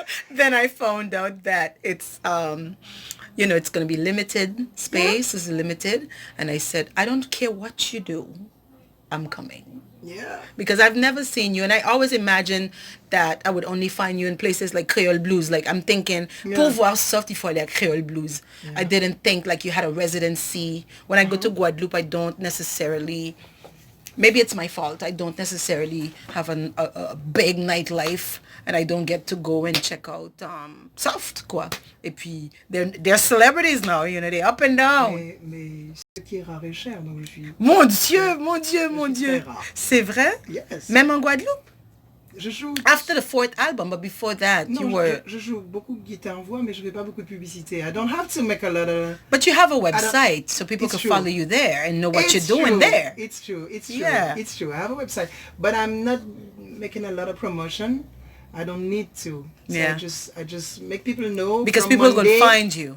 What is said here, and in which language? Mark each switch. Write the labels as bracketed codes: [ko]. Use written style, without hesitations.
[en] Then I found out that it's, it's going to be limited. Space is limited. And I said, I don't care what you do. I'm coming. Yeah. Because I've never seen you, and I always imagine that I would only find you in places like Creole Blues. Like I'm thinking, [fr] pour voir soft, il faut aller à Creole Blues. [en] Yeah. I didn't think like you had a residency. When I go to Guadeloupe, I don't necessarily, maybe it's my fault, I don't necessarily have a big nightlife, and I don't get to go and check out soft, quoi. [fr] Et puis, [en] they're celebrities now, they're up and down. [fr] Mais ce qui est rare est cher, donc je suis... Mon Dieu. C'est vrai? [en] Yes. [fr] Même en Guadeloupe? Je joue... [en] After the 4th album, but before that, [fr] non, [en] you were... [fr] je joue beaucoup de guitare-voix, mais je fais pas beaucoup de publicité. [en] I don't have to make a lot of... But you have a website, so people can follow you there and know what you're doing there. It's true. Yeah. It's true. I have a website, but I'm not making a lot of promotion. I don't need to. So yeah. I just make people know. Because people are going to find you.